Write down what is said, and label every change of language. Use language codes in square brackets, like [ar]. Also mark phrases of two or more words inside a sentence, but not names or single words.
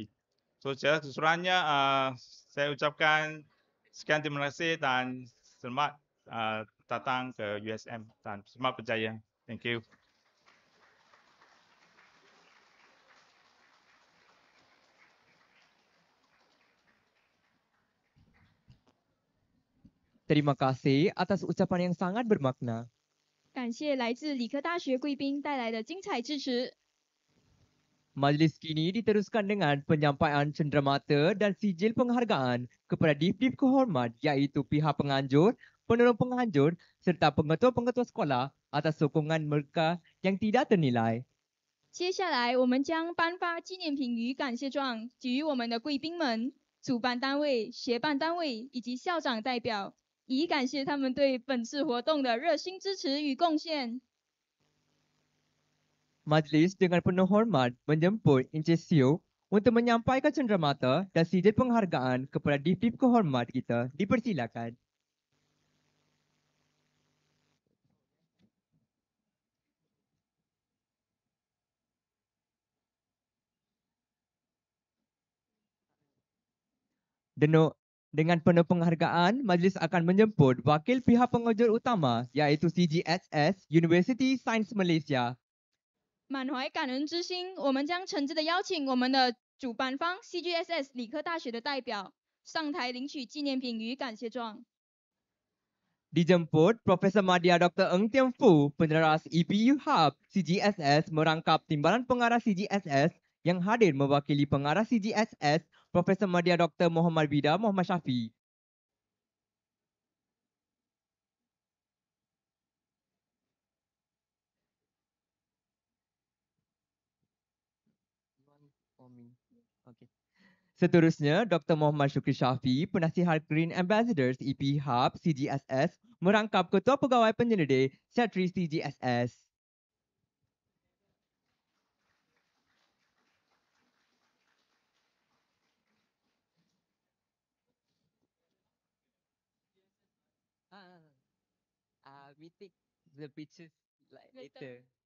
[ms] So secara keseluruhannya saya ucapkan sekian terima kasih dan selamat datang ke USM dan selamat berjaya. [en] Thank you. [ms] Terima kasih atas ucapan yang sangat bermakna. [zh] 感谢来自理科大学贵宾带来的精彩支持。 [ms] Majlis kini diteruskan dengan penyampaian cenderamata dan sijil penghargaan kepada div-div kehormat iaitu pihak penganjur, penolong penganjur serta pengetua-pengetua sekolah atas sokongan mereka yang tidak ternilai. [zh] 接下来，我们将颁发纪念品与感谢状给予我们的贵宾们、主办单位、协办单位以及校长代表，以感谢他们对本次活动的热心支持与贡献。 [ms] Majlis dengan penuh hormat menjemput Encik Sio untuk menyampaikan cenderamata dan sijil penghargaan kepada div-div kehormat kita. Dipersilakan. Dengan penuh penghargaan, majlis akan menjemput wakil pihak penganjur utama iaitu CGSS University Science Malaysia. [zh] 满怀感恩之心，我们将诚挚地邀请我们的主办方 CGSS 理科大学的代表上台领取纪念品与感谢状。 [ms] Dijemput Profesor Madya Dr. Ng Tiam Foo, peneras EPU Hub CGSS merangkap timbalan pengarah CGSS yang hadir mewakili pengarah CGSS Profesor Madya Dr. Muhammad Vida Muhammad Syafi. Seterusnya, Dr. Muhammad Syukri Syafi, penasihat Green Ambassadors EP Hub CGSS merangkap Ketua Pegawai Penyelidik Sekretari CGSS. [en] We take the pictures like later.